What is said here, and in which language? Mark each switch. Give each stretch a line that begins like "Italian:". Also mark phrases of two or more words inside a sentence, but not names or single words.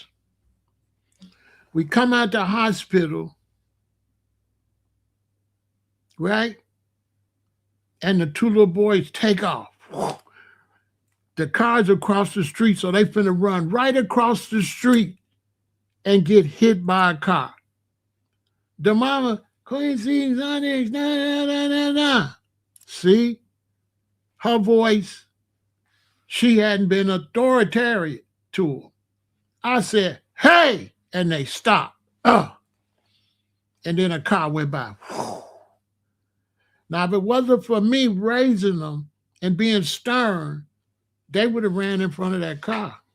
English: We come out the hospital, right? And the 2 little boys take off. The cars across the street, so they finna run right across the street and get hit by a car. The mama, Quincy, na na na na na. See, her voice, she hadn't been authoritarian to them. I said, hey, and they stopped. And then a car went by. Now, if it wasn't for me raising them and being stern, they would have ran in front of that car.